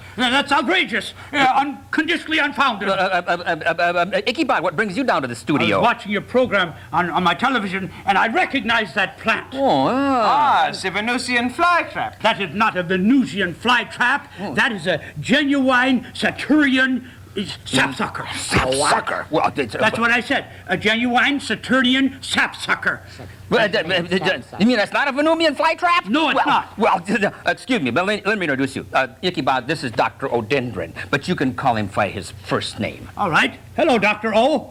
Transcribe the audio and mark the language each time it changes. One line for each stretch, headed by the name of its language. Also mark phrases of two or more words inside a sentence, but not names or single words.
English: That's outrageous. Unconditionally unfounded. Ichabod, what brings you down to the I studio? was watching your program on my television, and I recognized that plant. It's a Venusian flytrap. That is not a Venusian flytrap. That is a genuine Saturnian sapsucker. Sapsucker? Well, that's what I said. A genuine Saturnian sapsucker. You mean that's not a Venusian flytrap? No, it's not. Well, excuse me, but let me introduce you. Ichabod, this is Dr. Odendron, but you can call him by his first name. All right. Hello, Dr. O.